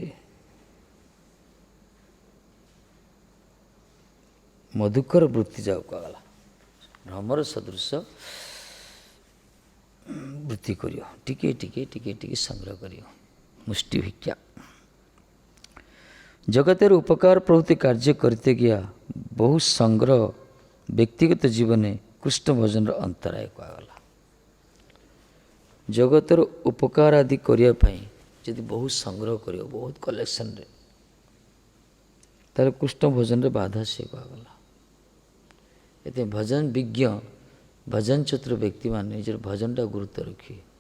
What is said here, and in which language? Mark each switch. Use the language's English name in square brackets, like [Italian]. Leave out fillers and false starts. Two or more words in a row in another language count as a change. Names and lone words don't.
[Odia] ମଧୁକର ବୃତ୍ତି ଯାଉ କୁହାଗଲା। ଭ୍ରମର ସଦୃଶ ବୃତ୍ତି କରିବ, ଟିକେ ଟିକେ ଟିକେ ଟିକେ ସଂଗ୍ରହ କରିବ। ମୁଷ୍ଟି ଭିକ୍ଷା [Bangla] ଜଗতের উপকার প্রভৃতি কার্য করতে গিয়া বহু সংগ্রহ ব্যক্তিগত জীবনে কৃষ্ণ ভজনର [Odia] ଅନ୍ତରାୟ କୁହାଗଲା। ଜଗତର ଉପକାର ଆଦି କରିବା ପାଇଁ ଯଦି ବହୁତ ସଂଗ୍ରହ କରିବ, ବହୁତ କଲେକ୍ସନରେ, ତାହେଲେ କୃଷ୍ଣ ଭଜନରେ ବାଧା ସେ କୁହାଗଲା। ଏଥିପାଇଁ ଭଜନ ବିଜ୍ଞ, ଭଜନ ଚତୁର ବ୍ୟକ୍ତିମାନେ ନିଜର ଭଜନଟା ଗୁରୁତ୍ୱ ରଖିବେ।